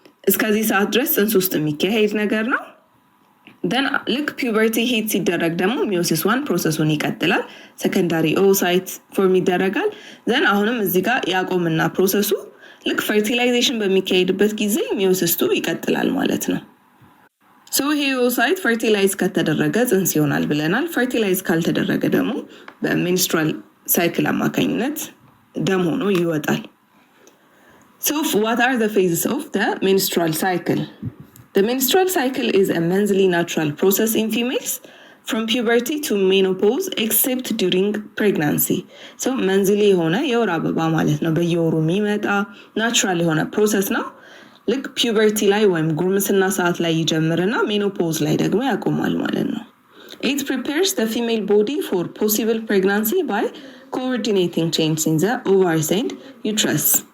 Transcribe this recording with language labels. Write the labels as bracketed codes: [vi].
[am] እስከዚህ ሰዓት ድረስ ጽንስ ውስጥ የሚካሄድ ነገር ነው። then ልክ ፒውበርቲ ሂት ሲደረግ ደግሞ ሚዮሲስ 1 ፕሮሰሱን ይቀጥላል። ሰከንዳሪ ኦሳይት ፎርም ይደረጋል። then አሁንም እዚህ ጋር ያቆምና ፕሮሰሱ ልክ ፈርቲላይዜሽን በሚካሄድበት ጊዜ ሚዮሲስ 2 ይቀጥላል ማለት ነው። ሶ ይሄ ኦሳይት ፈርቲላይዝ ከተደረገ ጽንስ ይሆናል ብለናል። ፈርቲላይዝ ካልተደረገ ደግሞ በሜንስትራል ሳይክል አማካኝነት ደም ሆኖ ይወጣል። [en] So what are the phases of the menstrual cycle? The menstrual cycle is a monthly natural process in females from puberty to menopause except during pregnancy. [am] So monthly የሆነ የወር አበባ ማለት ነው። በየወሩ የሚመጣ ናቹራል የሆነ ፕሮሰስ ነው። ልክ ፒውበርቲ ላይ ወይም ጉርምስና ሰዓት ላይ ይጀምርና ሜኖፖዝ ላይ ደግሞ ያቆማል ማለት ነው። [en] It prepares the female body for possible pregnancy by coordinating changes in the ovaries and uterus.